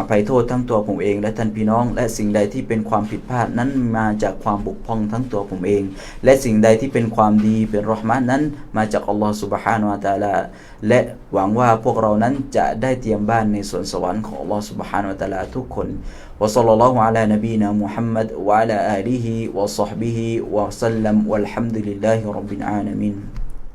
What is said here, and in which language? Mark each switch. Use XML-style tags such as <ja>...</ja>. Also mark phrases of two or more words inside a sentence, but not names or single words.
<th>ภัยโทษทั้งตัวผมเองและท่านพี่น้องและสิ่งใดที่เป็นความผิดพลาดนั้นมาจากความบกพร่องทั้งตัวผมเองและสิ่งใดที่เป็นความดีเป็นเราะห์มะฮ์นั้นมาจาก</th> <ar>الله سبحانه وتعالى</ar> <th>และหวังว่าพวกเรานั้นจะได้เตรียมบ้านในสวนสวรรค์ของ</th> <ar>الله سبحانه وتعالى</ar> <th>ทุกคน</th> <ar>وصلى الله على نبينا محمد وعلى آله وصحبه وسلم والحمد لله رب العالمين</ar>